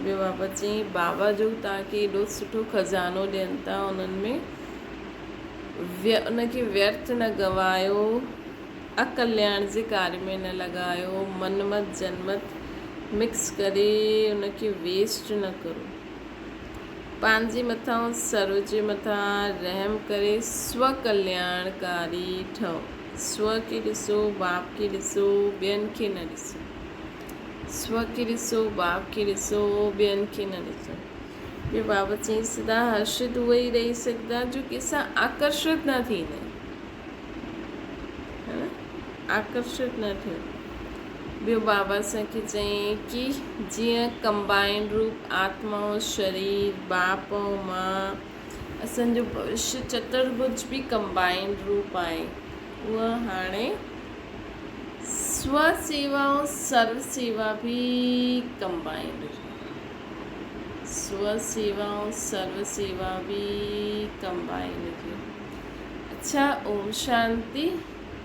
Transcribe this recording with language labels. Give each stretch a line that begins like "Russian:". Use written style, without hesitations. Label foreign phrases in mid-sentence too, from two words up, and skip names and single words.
Sindhi: ॿियो बाबा चयईं बाबा जो तव्हांखे एॾो सुठो खज़ानो ॾियनि था, उन्हनि में उनखे व्यर्थ न गवायो, अकल्याण जे कार्य में न लॻायो, मनमत जनमत मिक्स करे उनखे वेस्ट न करो। पंहिंजे मथां सर्व जे मथां रहम करे स्व कल्याणकारी ठहो। स्व खे ॾिसो, बाप खे ॾिसो, ॿियनि खे न ॾिसो। स्व खे ॾिसो, बाप खे ॾिसो, ॿियनि खे न ॾिसो। ॿियो बाबा चयईं सदा हर्षित उहे ई रही सघंदा जो कंहिंसां आकर्षित न थींदा, है न, आकर्षित न थियो। ॿियो बाबा असांखे चयईं कि जीअं कंबाइंड रूप आत्मा ऐं शरीर, बाप ऐं मां, असांजो भविष्य चतुर्भुज बि कंबाइंड रूप आहे। उहा हाणे स्व सेवा ऐं सर्व सेवा बि कंबाइंड, स्व सेवा ऐं सर्व सेवा बि कंबाइंड। अच्छा, ओम शांति।